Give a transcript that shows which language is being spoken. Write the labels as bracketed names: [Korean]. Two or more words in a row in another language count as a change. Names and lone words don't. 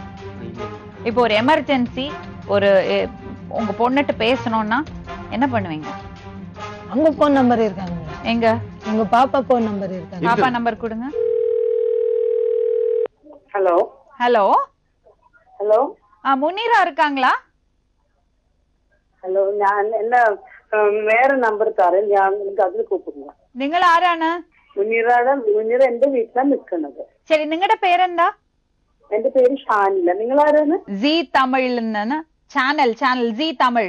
[Tamil] இப்போ ஒரு எமர்ஜென்சி, ஒரு உங்க பொண்ணுட்டு பேசணும்னா என்ன பண்ணுவீங்க? அங்க போன் நம்பர் இருக்காங்க. எங்க? உங்க பாப்பா போன் நம்பர் இருக்கா? பாப்பா நம்பர் கொடுங்க. ஹலோ ஹலோ, ஹலோ முனீரா இருக்காங்களா? [Malayalam] ഹലോ ഞാൻ എന്നെ വേറെ നമ്പർ തരാം, ഞാൻ നിങ്ങൾക്ക് അതിൽ കൂപ്പിടുക. നിങ്ങൾ ആരാണ്? മുനീറ എന്റെ വീട്ടിലാണ് നിൽക്കുന്നത്. ശരി, നിങ്ങളുടെ പേരെന്താ? എന്റെ പേര് ഷാനില. നിങ്ങൾ ആരാണ്? ജി തമിഴിൽ നിന്ന് ചാനൽ ജി തമിഴ്.